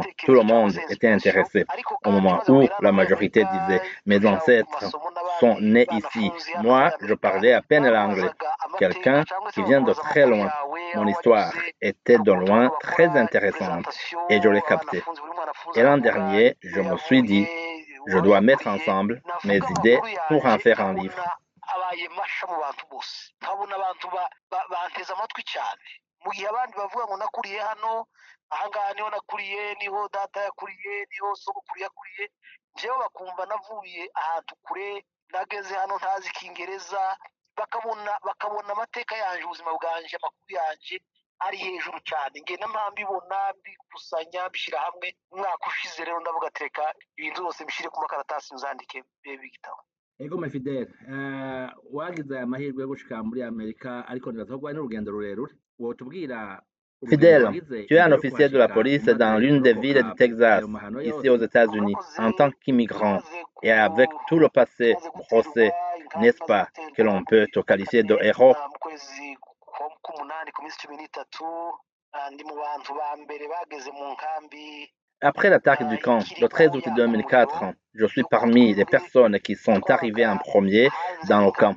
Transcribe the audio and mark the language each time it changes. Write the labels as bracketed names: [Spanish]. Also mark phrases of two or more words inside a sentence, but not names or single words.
[French] Tout le monde était intéressé. Au moment où la majorité disait « mes ancêtres sont nés ici », moi, je parlais à peine l'anglais. Quelqu'un qui vient de très loin. Mon histoire était de loin très intéressante et je l'ai captée. Et l'an dernier, je me suis dit, je dois mettre ensemble mes idées pour en faire un livre. [Rundi] Mu gihe abandi bavuga ngo nakuriye hano ahangaha niho nakuriye niho data yakuriye niho sogokuru yakuriye njyewe bakumva navuye ahantu kure nageze hano ntazi ikingereza bakabona amateka yanje ubuzima bwanje amakuru yanje ari hejuru cyane ngenda mbibona mbikusanya mbishyira hamwe umwaka ushize rero ndavuga ati reka ibintu byose mbishyire ku makaratasi nzandike bigitabo. Ego Fidel, wagize amahirwe yo gushika muri Amerika ariko ntibatogwa n'urugendo rurerure. Wotubwira Fidel, [French] tu es un officier de la police dans l'une des villes du Texas, ici aux États-Unis, en tant qu'immigrant et avec tout le passé brossé, n'est-ce pas, que l'on peut te qualifier de héros? Après l'attaque du camp, le 13 août 2004, je suis parmi les personnes qui sont arrivées en premier dans le camp.